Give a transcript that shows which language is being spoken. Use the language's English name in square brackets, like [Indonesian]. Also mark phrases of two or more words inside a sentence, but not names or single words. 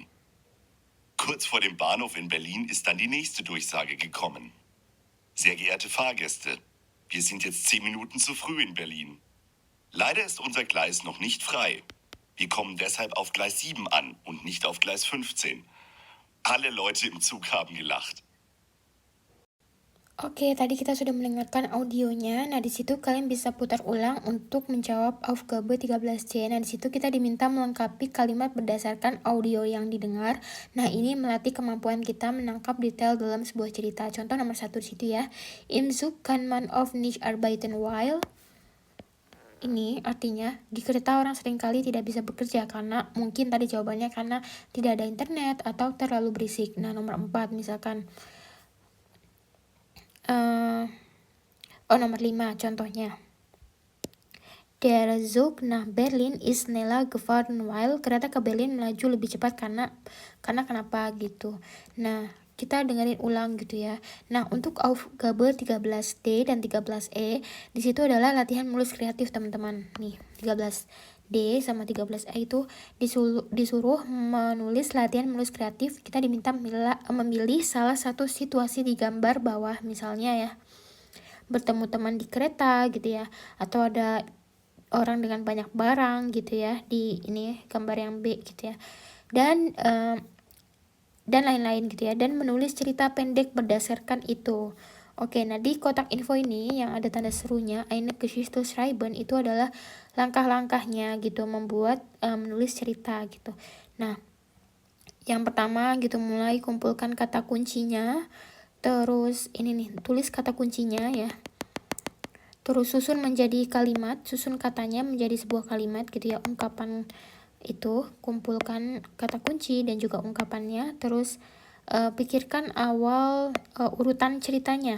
[German] Kurz vor dem Bahnhof in Berlin ist dann die nächste Durchsage gekommen. Sehr geehrte Fahrgäste, wir sind jetzt 10 Minuten zu früh in Berlin. Leider ist unser Gleis noch nicht frei. Wir kommen deshalb auf Gleis 7 an und nicht auf Gleis 15. Alle Leute im Zug haben gelacht. [Indonesian] Oke, tadi kita sudah mendengarkan audionya. Nah, di situ kalian bisa putar ulang untuk menjawab Aufgabe 13C. Nah, di situ kita diminta melengkapi kalimat berdasarkan audio yang didengar. Nah, ini melatih kemampuan kita menangkap detail dalam sebuah cerita. Contoh nomor 1 di situ ya. [German] Im Zug kann man oft nicht arbeiten weil. [Indonesian] Ini artinya di kereta orang seringkali tidak bisa bekerja karena mungkin tadi jawabannya karena tidak ada internet atau terlalu berisik. Nah, nomor 4 misalkan nomor 5 contohnya. [German] Der Zug nach Berlin ist schneller gefahren weil [Indonesian] kereta ke Berlin melaju lebih cepat karena kenapa gitu. Nah, kita dengerin ulang gitu ya. Nah, untuk Aufgabe 13D dan 13E di situ adalah latihan menulis kreatif teman-teman. Nih, 13D sama 13E itu disuruh menulis latihan menulis kreatif. Kita diminta memilih salah satu situasi di gambar bawah misalnya ya. Bertemu teman di kereta gitu ya, atau ada orang dengan banyak barang gitu ya di ini gambar yang B gitu ya, dan lain-lain gitu ya, dan menulis cerita pendek berdasarkan itu. Oke, nah di kotak info ini yang ada tanda serunya [German] eine Geschichte schreiben [Indonesian] itu adalah langkah-langkahnya gitu membuat menulis cerita gitu. Nah, yang pertama gitu mulai kumpulkan kata kuncinya, terus ini nih tulis kata kuncinya ya. Terus susun menjadi kalimat, susun katanya menjadi sebuah kalimat gitu ya, ungkapan itu, kumpulkan kata kunci dan juga ungkapannya, terus pikirkan awal urutan ceritanya.